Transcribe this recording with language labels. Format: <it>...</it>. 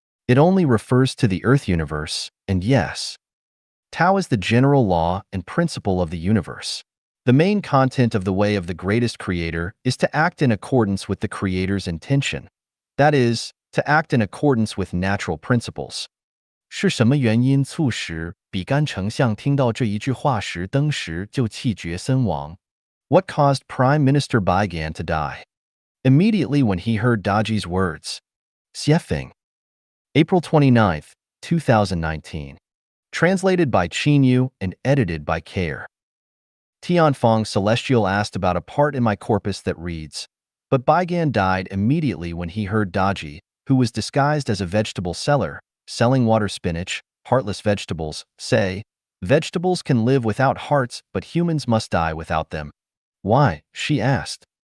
<en>It only refers to the Earth universe, and yes, Tao is the general law and principle of the universe. The main content of the way of the greatest creator is to act in accordance with the creator's intention. That is, to act in accordance with natural principles.</en> <zh>是什么原因促使比干丞相听到这一句话时当时就气绝身亡?</zh> <en>What caused Prime Minister Baigan to die? Immediately when he heard Daji's words. Xiefeng. April 29, 2019. Translated by Qinyu and edited by Care. Tianfeng Celestial asked about a part in my corpus that reads, but Baigan died immediately when he heard Daji, who was disguised as a vegetable seller, selling water spinach, heartless vegetables, say, vegetables can live without hearts, but humans must die without them. Why? She asked.</en>